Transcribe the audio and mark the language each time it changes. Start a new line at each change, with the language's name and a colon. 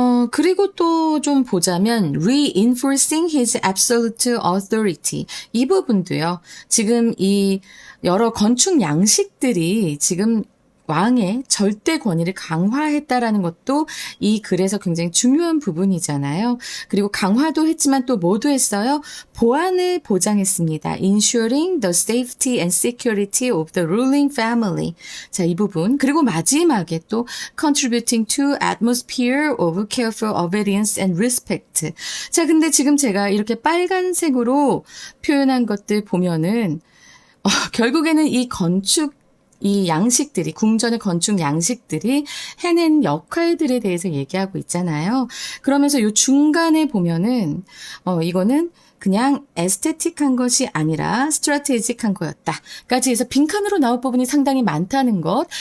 Korean: 그리고 또 좀 보자면
English: reinforcing his absolute authority
Korean: 이 부분도요. 지금 이 여러 건축 양식들이 지금 왕의 절대 권위를 강화했다라는 것도 이 글에서 굉장히 중요한 부분이잖아요. 그리고 강화도 했지만 또 뭐도 했어요? 보안을 보장했습니다.
English: Ensuring the safety and security of the ruling family.
Korean: 자, 이 부분. 그리고 마지막에 또
English: contributing to atmosphere of careful obedience and respect.
Korean: 자, 근데 지금 제가 이렇게 빨간색으로 표현한 것들 보면은 결국에는 이 양식들이, 궁전의 건축 양식들이 해낸 역할들에 대해서 얘기하고 있잖아요. 그러면서 요 중간에 보면은, 이거는 그냥 에스테틱한 것이 아니라 스트라테직한 거였다.까지 해서 빈칸으로 나올 부분이 상당히 많다는 것.